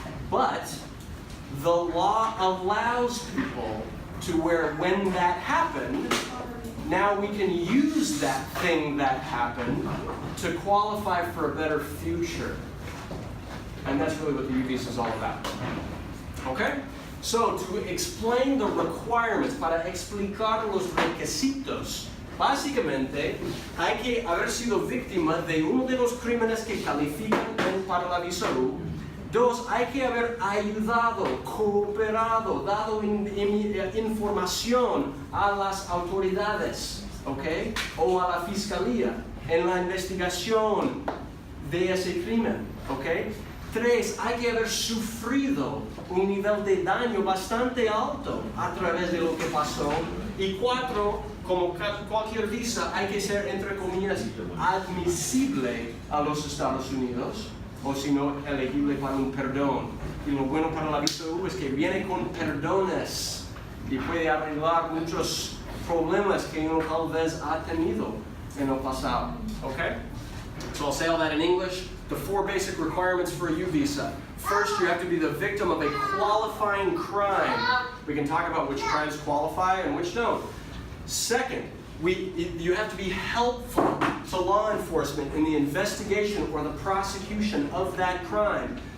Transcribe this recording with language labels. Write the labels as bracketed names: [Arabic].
[English] But the law allows people to where when that happened, now we can use that thing that happened to qualify for a better future. And that's really what the U visa is all about. Okay? So, to explain the requirements, [Spanish] para explicar los requisitos, básicamente hay que haber sido víctima de uno de los crímenes que califican para la visa U. 2, hay que haber ayudado, cooperado, dado información a las autoridades, ¿ok? O a la fiscalía en la investigación de ese crimen, ¿ok? 3, hay que haber sufrido un nivel de daño bastante alto a través de lo que pasó. Y 4, como cualquier visa, hay que ser, entre comillas, admisible a los Estados Unidos, o si no, elegible para un perdón. Y lo bueno para la visa U es que viene con perdones y puede arreglar muchos problemas que uno tal vez ha tenido en el pasado. Okay? [English] So I'll say all that in English. The 4 basic requirements for a U visa. First, you have to be the victim of a qualifying crime. We can talk about which crimes qualify and which don't. Second, you have to be helpful to law enforcement in the investigation or the prosecution of that crime.